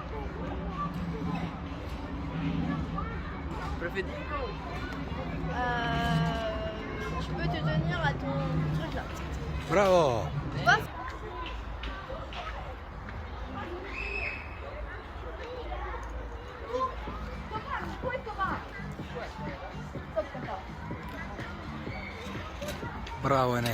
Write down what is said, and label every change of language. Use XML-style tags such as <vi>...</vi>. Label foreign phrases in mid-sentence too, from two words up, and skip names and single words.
<bg>Преведи.</bg> <fr>Tu peux te tenir à ton truc là.</fr> <bg>Браво!</bg> <fr>Tu vois?</fr> <bg>Браво, не.</bg>